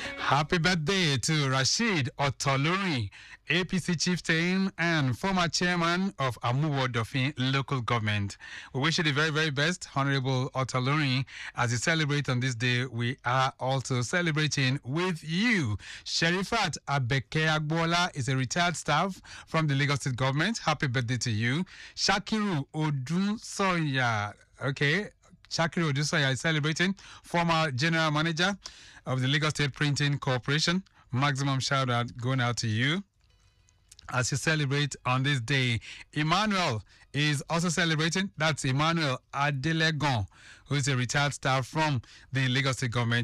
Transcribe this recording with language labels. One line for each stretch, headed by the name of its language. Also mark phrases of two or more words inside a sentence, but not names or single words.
English: Happy birthday to Rashid Otolori, APC chieftain and former chairman of Amuwo Dofin local government. We wish you the very, very best, Honorable Otolori. As you celebrate on this day, we are also celebrating with you. Sherifat Abeke Agbola is a retired staff from the Lagos State government. Happy birthday to you. Shakiru Odunsoya, okay. Shakiru Odunsoya is celebrating, former general manager of the Lagos State Printing Corporation. Maximum shout out going out to you as you celebrate on this day. Emmanuel is also celebrating. That's Emmanuel Adelegon, who is a retired staff from the Lagos State government.